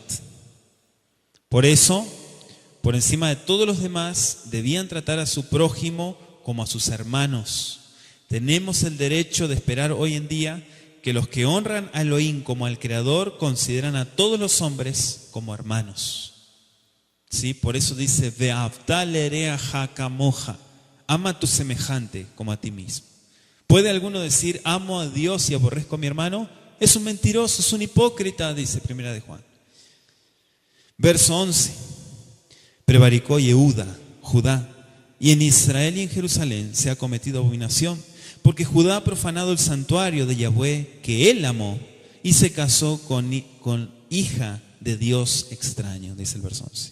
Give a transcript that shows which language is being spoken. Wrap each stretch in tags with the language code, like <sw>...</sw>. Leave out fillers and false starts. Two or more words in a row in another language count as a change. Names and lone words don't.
<es>Por eso, por encima de todos los demás, debían tratar a su prójimo como a sus hermanos. Tenemos el derecho de esperar hoy en día que los que honran a Elohim como al Creador consideran a todos los hombres como hermanos. ¿Sí? Por eso dice:</es> <he>ואהבת לרעך כמוך.</he> <es>Ama a tu semejante como a ti mismo. ¿Puede alguno decir amo a Dios y aborrezco a mi hermano? Es un mentiroso, es un hipócrita, dice 1 de Juan. Verso 11. Prevaricó Yehuda, Judá, y en Israel y en Jerusalén se ha cometido abominación, porque Judá ha profanado el santuario de Yahweh que él amó y se casó con hija de Dios extraño, dice el verso 11.</es>